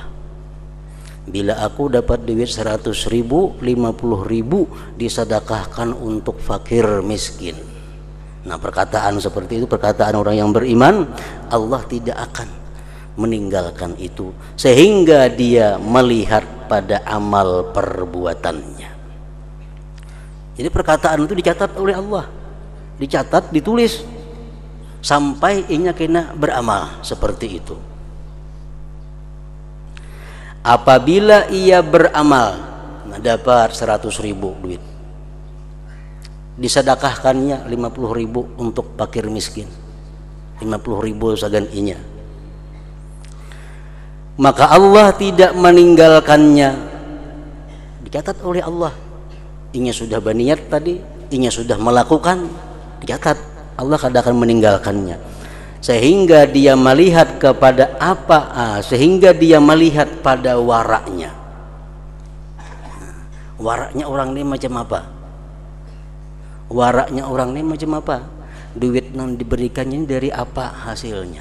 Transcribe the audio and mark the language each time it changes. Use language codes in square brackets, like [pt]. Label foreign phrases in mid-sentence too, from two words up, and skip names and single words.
[id] Bila aku dapat duit 100.000, 50.000 disedekahkan untuk fakir miskin. Nah, perkataan seperti itu perkataan orang yang beriman. Allah tidak akan meninggalkan itu sehingga dia melihat pada amal perbuatannya. Jadi perkataan itu dicatat oleh Allah, [bjn] dicatat, ditulis sampai inya kena beramal seperti itu. [id] Apabila ia beramal, dapat 100.000 duit, disedekahkannya 50.000 untuk fakir miskin, 50.000 sagan inya, maka Allah tidak meninggalkannya. Dicatat oleh Allah. [bjn] Inya sudah berniat tadi, inya sudah melakukan, dicatat. [id] Allah kada akan meninggalkannya sehingga dia melihat kepada sehingga dia melihat pada waraknya. [bjn] Waraknya orang ini macam apa? Waraknya orang ini macam apa? [id] Duit yang diberikannya dari apa hasilnya?